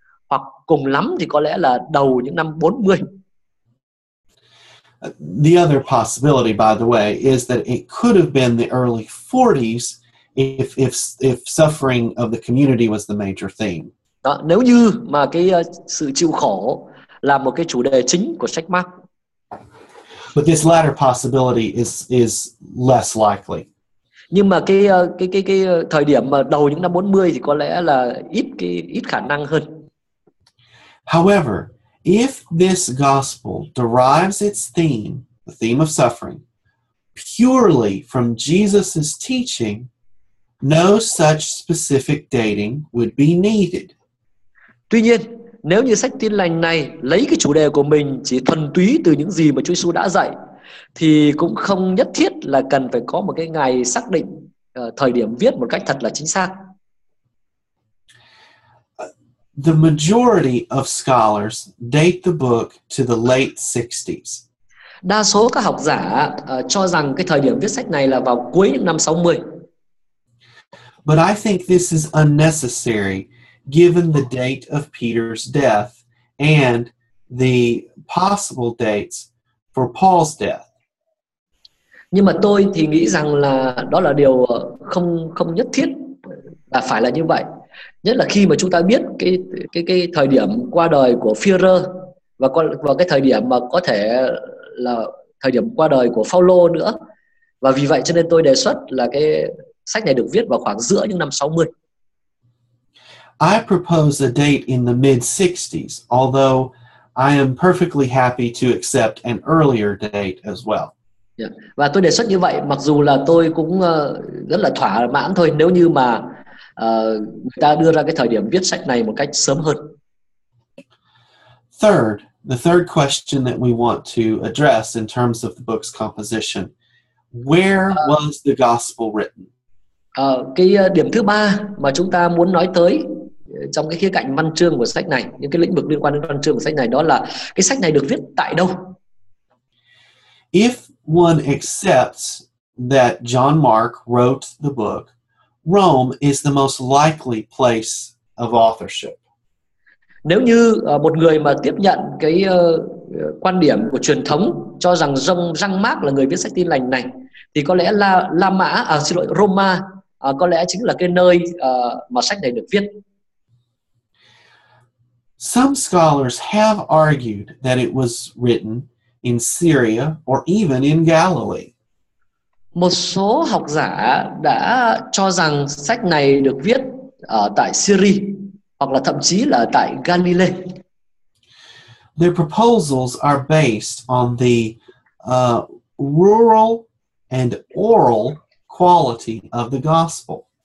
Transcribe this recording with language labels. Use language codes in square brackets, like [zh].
[vi] hoặc cùng lắm thì có lẽ là đầu những năm 40. [en] The other possibility, by the way, is that it could have been the early 40s if suffering of the community was the major theme. [vi] Đó, nếu như mà cái sự chịu khổ là một cái chủ đề chính của sách Mark. [en] But this latter possibility is less likely. [vi] Nhưng mà cái thời điểm mà đầu những năm 40 thì có lẽ là ít khả năng hơn. [en] However, if this gospel derives its theme, the theme of suffering, purely from Jesus' teaching, no such specific dating would be needed. [vi] Tuy nhiên, nếu như sách Tin Lành này lấy cái chủ đề của mình chỉ thuần túy từ những gì mà Chúa Giêsu đã dạy, thì cũng không nhất thiết là cần phải có một cái ngày xác định thời điểm viết một cách thật là chính xác. [en] The majority of scholars date the book to the late 60s. [vi] Đa số các học giả cho rằng cái thời điểm viết sách này là vào cuối những năm 60. [en] But I think this is unnecessary given the date of Peter's death and the possible dates for Paul's death. [vi] Nhưng mà tôi thì nghĩ rằng là đó là điều không nhất thiết là phải là như vậy. Nhất là khi mà chúng ta biết cái thời điểm qua đời của Führer và cái thời điểm mà có thể là thời điểm qua đời của Phaolô nữa. Và vì vậy cho nên tôi đề xuất là cái sách này được viết vào khoảng giữa những năm 60. [en] I propose a date in the mid-60s, although I am perfectly happy to accept an earlier date as well. Yeah. [vi] Và tôi đề xuất như vậy, mặc dù là tôi cũng rất là thỏa mãn thôi nếu như mà người ta đưa ra cái thời điểm viết sách này một cách sớm hơn. [en] Third, the third question that we want to address in terms of the book's composition, where was the gospel written? [vi] Cái điểm thứ ba mà chúng ta muốn nói tới trong cái khía cạnh văn chương của sách này, những cái lĩnh vực liên quan đến văn chương của sách này, đó là cái sách này được viết tại đâu? [en] If one accepts that John Mark wrote the book, Rome is the most likely place of authorship. [vi] Nếu như một người mà tiếp nhận cái quan điểm của truyền thống cho rằng Jean Mark là người viết sách Tin Lành này, thì có lẽ là Roma có lẽ chính là cái nơi mà sách này được viết. [en] Some scholars have argued that it was written in Syria or even in Galilee. [vi] Một số học giả đã cho rằng sách này được viết ở tại Syria hoặc là thậm chí là tại Galilee. [en] Their proposals are based on the rural and oral quality of the gospel.